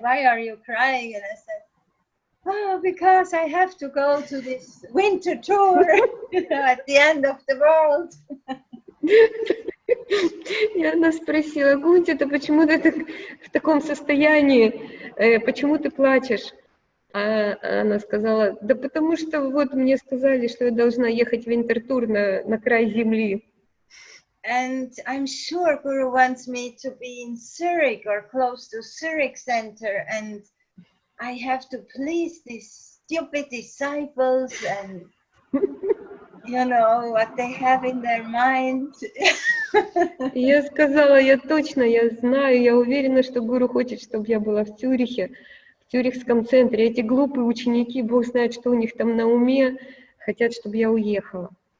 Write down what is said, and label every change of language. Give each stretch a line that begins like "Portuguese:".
English: Why are you crying? And I said, oh, because I have to go to this winter tour at the end of the world.
Russian: И она спросила, Гунтита, почему ты в таком состоянии? Почему ты плачешь? А она сказала, да потому что вот мне сказали, что я должна ехать в винтертур на край земли.
English: And I'm sure Guru wants me to be in Zurich or close to Zurich Center, and I have to please these stupid disciples and what they have in their mind.
Russian: Я сказала, я знаю, я уверена, что Гуру хочет, чтобы я была в Цюрихе, в Цюрихском центре. Эти глупые ученики, Бог знает, что у них там на уме, хотят, чтобы я уехала.